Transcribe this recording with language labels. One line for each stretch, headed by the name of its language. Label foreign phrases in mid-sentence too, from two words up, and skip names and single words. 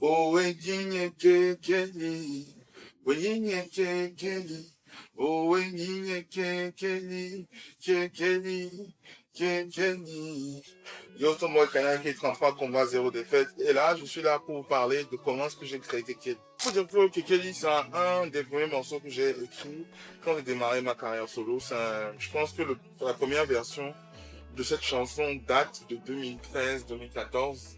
Ewe: Oh, wenye kekeli, wenye kekeli, oh, wenye kekeli, kekeli, kekeli.
French: Yo, c'est moi, Kanaki, 33 combats, 0 défaite. Et là, je suis là pour vous parler de comment est-ce que j'ai créé Kekeli. Faut dire que Kekeli, c'est un des premiers morceaux que j'ai écrit quand j'ai démarré ma carrière solo. Je pense que la première version de cette chanson date de 2013-2014.